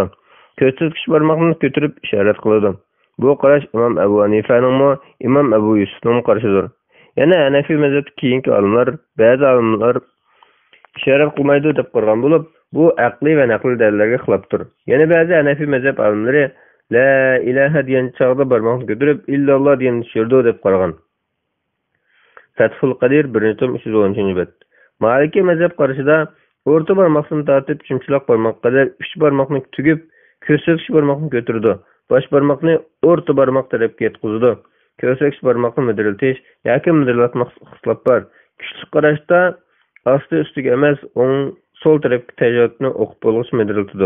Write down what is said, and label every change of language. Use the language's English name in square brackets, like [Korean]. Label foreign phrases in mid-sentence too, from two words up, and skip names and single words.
[Uzbek] Ko'rsatkich barmoqni ko'tarib ishorat qiladi. Bu qarash Imom Abu Hanifaning, Imom Abu Yusufning qarashidir. Yana Hanafi mazhabida keyingi olimlar, ba'zi olimlar ishorat qilmaydi deb qaragan bo'lib, bu aqliy va naqliy dalillarga xilofdir. Yana ba'zi Hanafi mazhab olimlari [Arabic] la ilaha [Uzbek] degan chog'da barmoqni ko'tarib illalloh degan tushirdi deb qaragan. Fathul Qadir 1-310-bet. Maliki mazhab qarashida o'rta barmoqni tortib chimchiloq barmoqqa qadar 3 barmoqni tugib, ko'rsatkich barmoqni ko'tardi. Bosh barmoqni o'rta barmoq tarafga yetkazdi. Ko'rsatkich barmoqni midirlatish yoki midirlatmoq xislab bor. Kuchli qarashda osti ustiga emas, o'ng sol tarafga tashahhudni o'qib bo'lg'ich midirlatdi.